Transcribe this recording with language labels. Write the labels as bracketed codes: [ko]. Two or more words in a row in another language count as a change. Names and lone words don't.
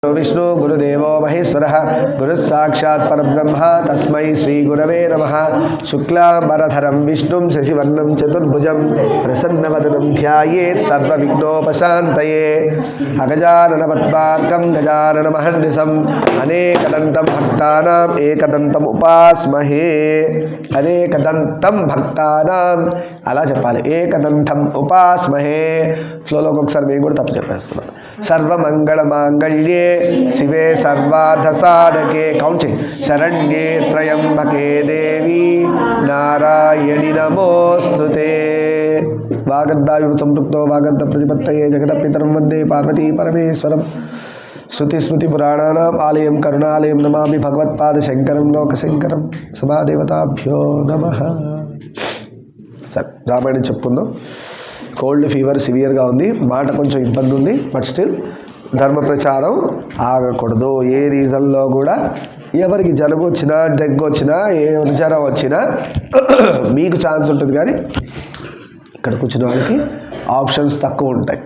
[sa] विष्णु गुरुदेवो महेश्वरः गुरुः साक्षात् परब्रह्म तस्मै श्री गुरवे नमः। शुक्लांबरधरं विष्णुं शशिवर्णं चतुर्भुजं प्रसन्नवदनं ध्यायेत् सर्वविघ्नोपशान्तये। अगजाननपद्मार्कं गजाननमहर्निशम् अनेकदन्तं भक्तानाम् एकदन्तम् उपास्महे। అనేకదంతం భక్తానాం [te] అలా చెప్పాలి, [sa] ఏకదంతం ఉపాస్మహే. [te] ఫ్లోలోకి ఒకసారి మేము కూడా తప్పు చెప్పేస్తున్నాం. [sa] సర్వమంగళ మాంగళ్యే శివే సర్వార్థ సాధకే [te] కౌంట్ చేయి. [sa] శరణ్యే త్రయంబకే దేవి నారాయణి నమోస్తుతే. వాగర్ధాయు సంపృక్తో వాగర్ధ ప్రతిపత్తయే జగత పితరం వందే పార్వతీ పరమేశ్వరం. श्रुतिस्मृतिपुराणानाम् आलयं करुणालयं नमामि भगवत्पादशङ्करं लोकशङ्करं. సభాదేవతాభ్యో నమః. [te] సరే, రామాయణం చెప్పుకుందాం. [en] cold fever severe [te] ఉంది, మాట కొంచెం ఇబ్బంది ఉంది, [en] but still [te] ధర్మ ప్రచారం ఆగకూడదు. ఏ రీజన్లో కూడా ఎవరికి జలుబు వచ్చినా దగ్గు వచ్చినా ఏ జ్వరం వచ్చినా మీకు ఛాన్స్ ఉంటుంది, కానీ ఇక్కడ కూర్చున్న వాళ్ళకి ఆప్షన్స్ తక్కువ ఉంటాయి.